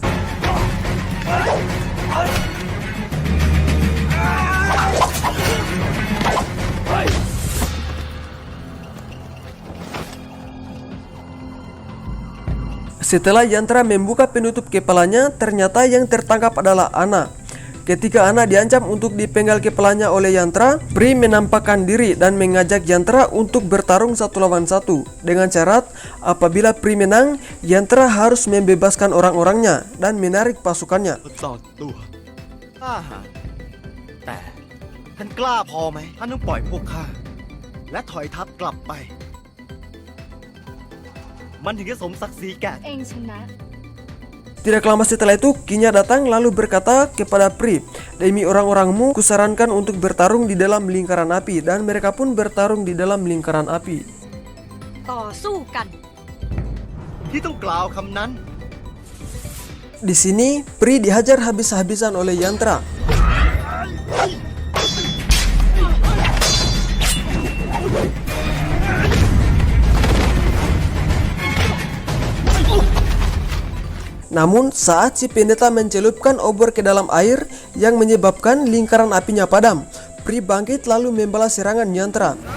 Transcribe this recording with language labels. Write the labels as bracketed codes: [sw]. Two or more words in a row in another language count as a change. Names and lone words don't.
[id] Setelah Yantra membuka penutup kepalanya, ternyata yang tertangkap adalah Ana. Ketika Ana diancam untuk dipenggal kepalanya oleh Yantra, Pri menampakkan diri dan mengajak Yantra untuk bertarung 1 lawan 1. Dengan syarat, apabila Pri menang, Yantra harus membebaskan orang-orangnya dan menarik pasukannya. [th] แต่ท่านกล้าพอไหมท่านต้องปล่อยพวกข้าและถอยทัพกลับไปมันถึงจะสมศักดิ์ศรีแก่ [id] Tidak lama setelah itu, Kinya datang lalu berkata kepada Pri, "Demi orang-orangmu, kusarankan untuk bertarung di dalam lingkaran api." Dan mereka pun bertarung di dalam lingkaran api. [th] ต่อสู้กัน ที่ต้องกล่าวคำนั้น [id] Di sini, Pri dihajar habis-habisan oleh Yantra. Namun saat si pendeta mencelupkan obor ke dalam air yang menyebabkan lingkaran apinya padam, Pri bangkit lalu membalas serangan Yantra.